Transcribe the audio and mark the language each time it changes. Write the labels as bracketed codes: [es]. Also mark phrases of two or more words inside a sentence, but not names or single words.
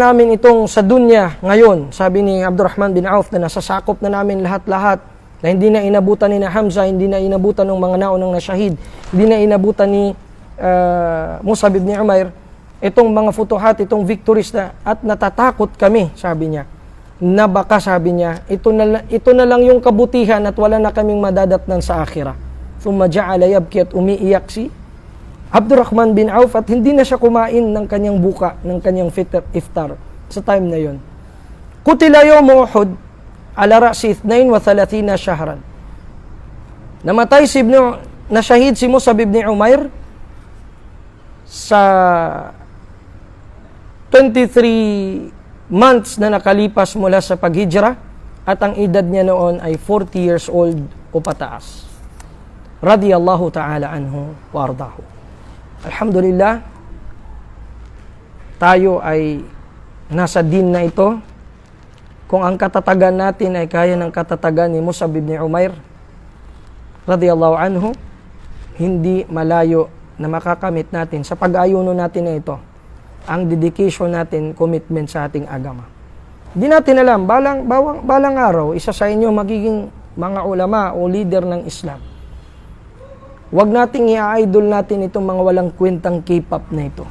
[tl] namin itong sa dunya ngayon, sabi ni Abdurrahman bin Auf, na nasasakop na namin lahat-lahat, na hindi na inabutan ni Hamza, hindi na inabutan ng mga naunang na shahid, hindi na inabutan ni Mus'ab ibn Umair, itong mga futuhat, itong victories na, at natatakot kami, sabi niya, na baka, sabi niya, ito na lang yung kabutihan at wala na kaming madadatnan sa akhirah. [ar] ثم جعل يبكي, [tl] at umiiyak si Abdurrahman bin Auf, at hindi na siya kumain ng kanyang buka, ng kanyang iftar sa time na yon. [ar] قتل يوم أحد على رأس 32 شهرا. [tl] Namatay na shahid si Mus'ab ibn Umair sa 23 months na nakalipas mula sa paghijra, at ang edad niya noon ay 40 [en] years old [tl] o pataas. [ar] رضي الله تعالى عنه وأرضاه. [tl] Alhamdulillah, tayo ay nasa din na ito. Kung ang katatagan natin ay kaya ng katatagan ni Mus'ab ibn Umair [ar] رضي الله عنه, [tl] hindi malayo na makakamit natin sa pag-ayuno natin na ito ang dedication natin, commitment sa ating agama. Hindi natin alam, balang araw, isa sa inyo magiging mga ulama o leader ng Islam. Huwag nating i-idol natin itong mga walang kwentang K-pop na ito.